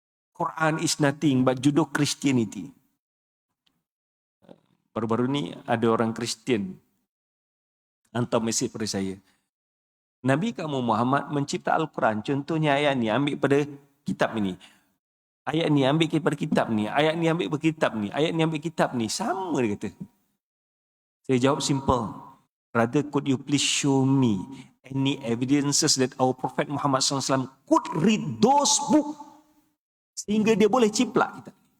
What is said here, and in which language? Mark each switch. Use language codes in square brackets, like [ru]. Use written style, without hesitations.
[en] Quran is nothing but Judeo-Christianity. [ms] Baru-baru ni ada orang Kristian hantar mesej pada saya. Nabi kamu Muhammad mencipta Al-Quran. Contohnya ayat ni ambil pada kitab ini. Ayat ni ambil pada kitab ni. Ayat ni ambil pada kitab ni. Ayat ni ambil kitab ni. Sama dia kata. Saya jawab simple. [en] Rather, could you please show me any evidences that our Prophet Muhammad SAW could read those books [ms] sehingga dia boleh ciplak kita?